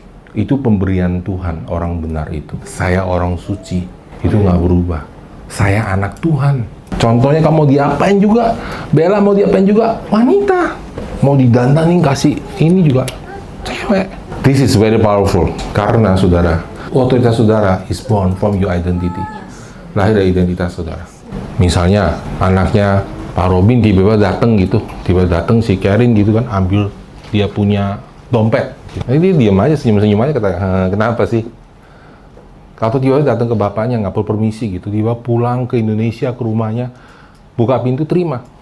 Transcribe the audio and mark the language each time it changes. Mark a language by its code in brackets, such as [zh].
[id] Itu pemberian Tuhan, orang benar itu. Saya orang suci, itu nggak berubah. Saya anak Tuhan. Contohnya kamu mau diapain juga, Bella mau diapain juga, wanita. Mau didandanin kasih ini juga, cewek. [en] This is very powerful. [id] Karena saudara, otoritas saudara [en] is born from your identity. [id] Lahir dari identitas saudara. Misalnya anaknya Pak Robin tiba-tiba datang gitu, datang si Karen gitu kan, ambil dia punya dompet. Jadi dia diam aja, senyum-senyum aja, kata, kenapa sih? Kalau tiba-tiba datang ke bapaknya, nggak perlu permisi gitu, tiba pulang ke Indonesia, ke rumahnya, buka pintu, terima.